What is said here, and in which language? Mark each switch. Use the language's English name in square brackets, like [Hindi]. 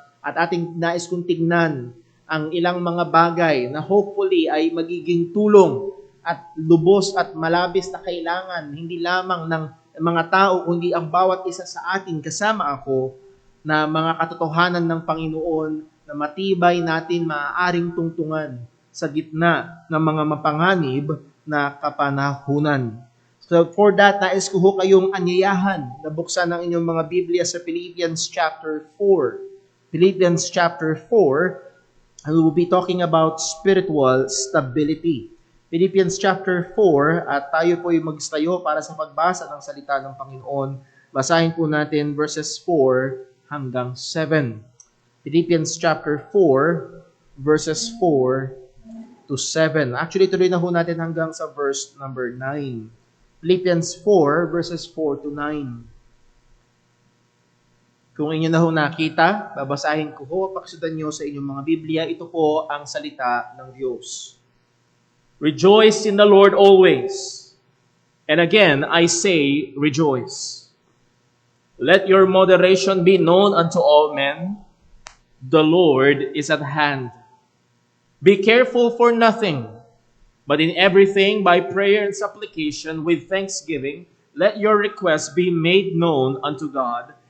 [Filipino] at ating nais kong tignan ang ilang mga bagay na hopefully ay magiging tulong at lubos at malabis na kailangan hindi lamang ng mga tao kundi ang bawat isa sa atin kasama ako na mga katotohanan ng Panginoon na matibay natin maaaring tungtungan sa gitna ng mga mapanganib na kapanahunan. [English] So for that, [Filipino] nais ko ho kayong anyayahan na buksan ang inyong mga Biblia sa Philippians chapter 4. [English] Philippians chapter 4, we will be talking about spiritual stability. [Filipino] Philippians chapter 4, at tayo po ay magstayo para sa pagbasa ng salita ng Panginoon. Basahin po natin verses 4 hanggang 7. [English] Philippians chapter 4, verses 4 to 7. [Filipino] Actually, tuloy na ho natin hanggang sa verse number 9. [English] Philippians 4, verses 4 to 9. [Filipino] Kung inyo na ho nakita, babasahin ko ho, pakisudan nyo sa inyong mga Biblia, ito po ang salita ng Diyos. [English] Rejoice in the Lord always. And again, I say, rejoice. Let your moderation be known unto all men. The Lord is at hand. Be careful for nothing, but in everything by prayer and supplication with thanksgiving, let your requests be made known unto God.